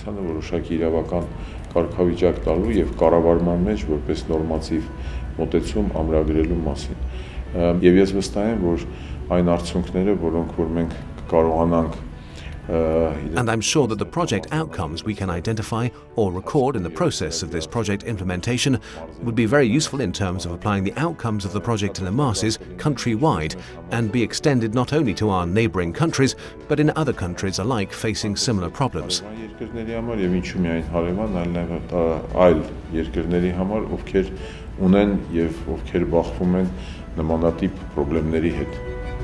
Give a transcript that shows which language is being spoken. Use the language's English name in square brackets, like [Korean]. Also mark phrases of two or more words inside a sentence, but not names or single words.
[English] And I'm sure that the project outcomes we can identify or record in the process of this project implementation would be very useful in terms of applying the outcomes of the project in the masses country-wide and be extended not only to our neighbouring countries but in other countries alike facing similar problems. [Armenian] Ունեն եւ ովքեր բախվում են նմանատիպ խնդիրների հետ